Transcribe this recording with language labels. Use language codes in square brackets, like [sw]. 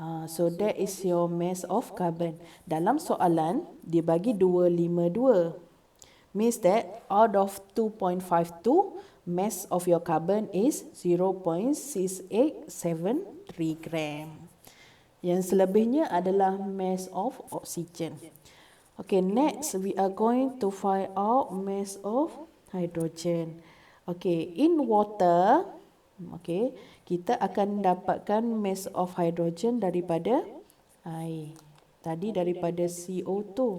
[en] So that is your mass of carbon. [ms] Dalam soalan, dia bagi 252. [en] Means that out of 2.52, mass of your carbon is 0.6873 gram. [ms] Yang selebihnya adalah [en] mass of oxygen. Okay, next we are going to find out mass of hydrogen. Okay, in water, okay, [ms] kita akan dapatkan [en] mass of hydrogen [ms] daripada air. Tadi daripada CO2.